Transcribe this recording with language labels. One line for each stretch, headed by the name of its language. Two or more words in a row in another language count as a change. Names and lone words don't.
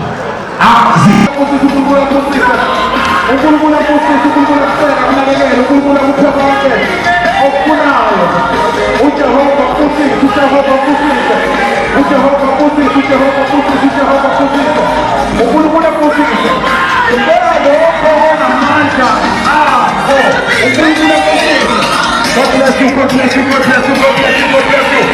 Zulu: uNkulunkulu abusise uNkulunkulu abuseka kunakekela uNkulunkulu akuphe konke okufunayo uJehova usise uJehova usise uJehova usise uJehova usise uJehova usise uNkulunkulu abusise impela lokho onamandla uNkulunkulu abusise
English: God bless you, God bless you, God bless you, God bless you, God bless you.